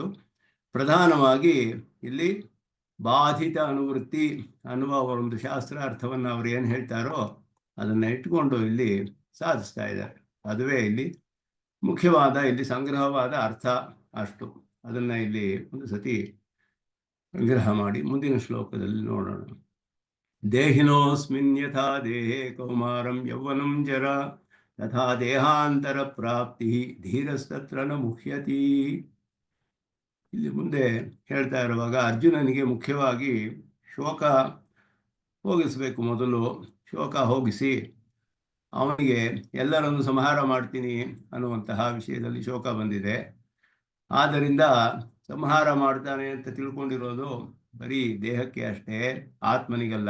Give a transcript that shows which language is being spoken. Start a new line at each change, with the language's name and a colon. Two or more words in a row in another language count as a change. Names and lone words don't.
Kannada: ಪ್ರಧಾನವಾಗಿ ಇಲ್ಲಿ ಬಾಧಿತ ಅನುವೃತ್ತಿ ಅನ್ನುವ ಒಂದು ಶಾಸ್ತ್ರಾರ್ಥವನ್ನು ಅವರು ಏನು ಹೇಳ್ತಾರೋ ಅದನ್ನು ಇಟ್ಕೊಂಡು ಇಲ್ಲಿ ಸಾಧಿಸ್ತಾ ಇದ್ದಾರೆ. ಅದುವೇ ಇಲ್ಲಿ ಮುಖ್ಯವಾದ, ಇಲ್ಲಿ ಸಂಗ್ರಹವಾದ ಅರ್ಥ. ಅಷ್ಟು ಅದನ್ನು ಇಲ್ಲಿ ಒಂದು ಸತಿ ಸಂಗ್ರಹ ಮಾಡಿ ಮುಂದಿನ ಶ್ಲೋಕದಲ್ಲಿ ನೋಡೋಣ.
Sanskrit: ದೇಹಿನೋಸ್ಮಿನ್ ಯಥಾ ದೇಹೇ ಕೌಮಾರಂ ಯೌವನಂ ಜರ ತಥಾ ದೇಹಾಂತರ ಪ್ರಾಪ್ತಿ ಧೀರಸ್ತತ್ರ ನ ಮುಹ್ಯತಿ.
Kannada: ಇಲ್ಲಿ ಮುಂದೆ ಹೇಳ್ತಾ ಇರುವಾಗ ಅರ್ಜುನನಿಗೆ ಮುಖ್ಯವಾಗಿ ಶೋಕ ಹೋಗಿಸಬೇಕು. ಮೊದಲು ಶೋಕ ಹೋಗಿಸಿ ಅವನಿಗೆ ಎಲ್ಲರನ್ನು ಸಂಹಾರ ಮಾಡ್ತೀನಿ ಅನ್ನುವಂತಹ ವಿಷಯದಲ್ಲಿ ಶೋಕ ಬಂದಿದೆ. ಆದ್ದರಿಂದ ಸಂಹಾರ ಮಾಡ್ತಾನೆ ಅಂತ ತಿಳ್ಕೊಂಡಿರೋದು ಬರೀ ದೇಹಕ್ಕೆ ಅಷ್ಟೇ, ಆತ್ಮನಿಗಲ್ಲ.